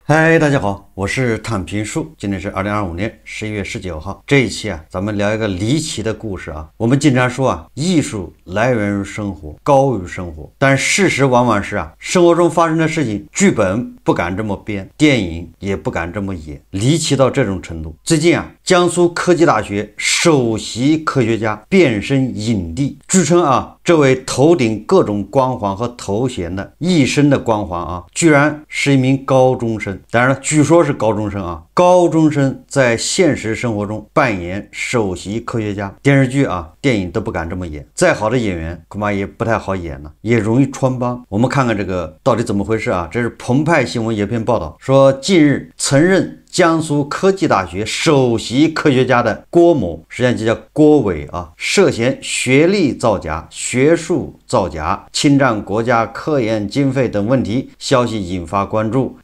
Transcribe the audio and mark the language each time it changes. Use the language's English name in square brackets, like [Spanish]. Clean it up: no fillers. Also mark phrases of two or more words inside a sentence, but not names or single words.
[Chinese] 嗨，大家好，我是躺平树。今天是2025年11月19号。這一期咱們聊一個離奇的故事啊。我們經常說藝術來源於生活，高於生活。但事實往往是生活中發生的事情，劇本不敢這麼編，電影也不敢這麼演，離奇到這種程度。最近江蘇科技大學首席科學家變身影帝，據稱這位頭頂各種光環和頭銜的一身的光環居然是一名高中生。当然了，据說是高中生高中生在現實生活中扮演首席科学家，電視劇電影都不敢這麼演，再好的演員恐怕也不太好演了，也容易穿幫。我們看看這個到底怎麼回事這是澎湃新聞有篇報道說，近日曾任江蘇科技大學首席科学家的郭某，實際上就叫郭偉涉嫌學歷造假、學術造假、侵占國家科研經費等問題，消息引發關注。